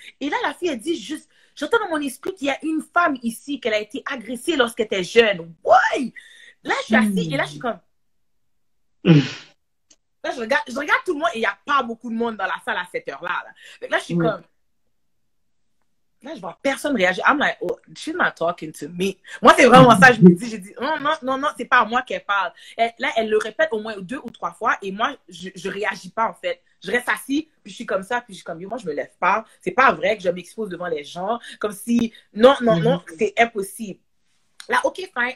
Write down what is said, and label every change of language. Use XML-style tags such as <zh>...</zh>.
<fr>Et là, la fille, elle dit juste, j'entends dans mon esprit qu'il y a une femme ici, qu'elle a été agressée lorsqu'elle était jeune. Ouais! Là, je suis assise et là, je suis comme... Là, je regarde tout le monde et il n'y a pas beaucoup de monde dans la salle à cette heure-là. Là, je suis comme... Là, je vois personne réagir.</fr> <en>I'm like, oh, she's not talking to me.</en> <fr>Moi, c'est vraiment ça. Je me dis, non, c'est pas à moi qu'elle parle. Là, elle le répète au moins 2 ou 3 fois et moi, je réagis pas, en fait. Je reste assis, puis je suis comme ça, puis je suis comme, moi, je me lève pas. C'est pas vrai que je m'expose devant les gens. Comme si, non, c'est impossible. Là, OK, fine.</fr>